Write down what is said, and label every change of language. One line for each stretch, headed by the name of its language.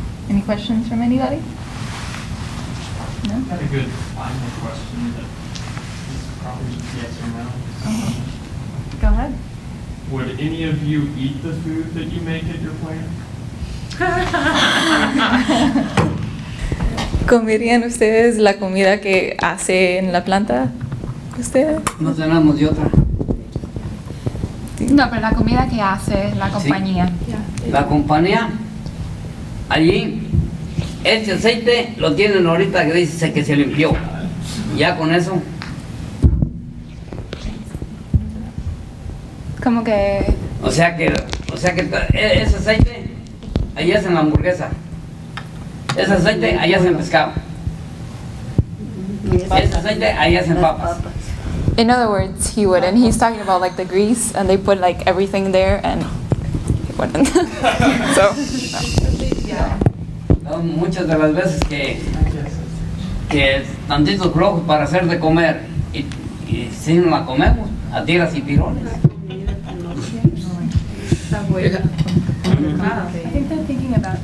English: Any questions from anybody? No? I had a good final question that is probably yes or no. Go ahead. Would any of you eat the food that you make at your plant?
Spanish: ¿Comerían ustedes la comida que hace en la planta? ¿Ustedes? No tenemos de otra. No, pero la comida que hace la compañía. La compañía, allí, este aceite lo tienen ahorita que dice que se limpió. Ya con eso. Como que O sea que ese aceite, ahí hacen la hamburguesa. Ese aceite, ahí hacen pescado. Ese aceite, ahí hacen papas.
English: In other words, he would, and he's talking about like the grease, and they put like everything there, and he wouldn't. So,
Spanish: No, muchas de las veces que tantitos flojos para hacer de comer y si no la comemos, a tiras y tirones.
English: I think they're thinking about